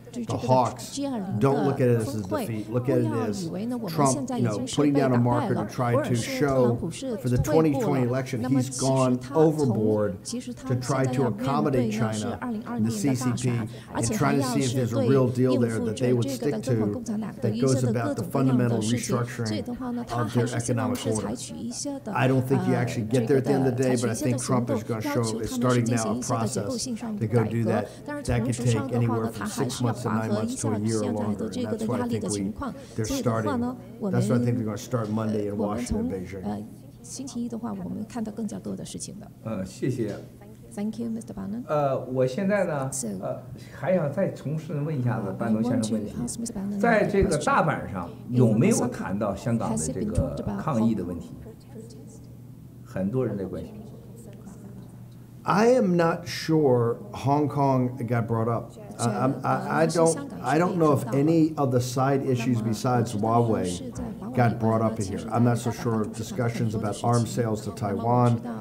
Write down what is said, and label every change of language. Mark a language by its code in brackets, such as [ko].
[en] the hawks, don't look at it as a defeat. Look at it as Trump, putting down a marker to try to show for the 2020 election he's gone overboard to try to accommodate China in the CCP and trying to see if there's a real deal there that they would stick to that goes about the fundamental restructuring of their economic order. I don't think you actually get there at the end of the day, but I think Trump is going to show, is starting now a process to go do that. That could take anywhere from 6 months to 9 months to a year or longer. And that's what I think they're starting. That's what I think they're going to start Monday in Washington, Beijing. [zh] 星期一的话，我们看到更加多的事情的。谢谢。 [en] Thank you, Mr. Bannon. [zh] 我现在呢，还想再重新问一下子班农先生问题，在这个大阪上有没有谈到香港的这个抗议的问题？很多人在关心。 [en] I am not sure Hong Kong got brought up. I don't know if any of the side issues besides Huawei got brought up in here. I'm not so sure of discussions about arms sales to Taiwan.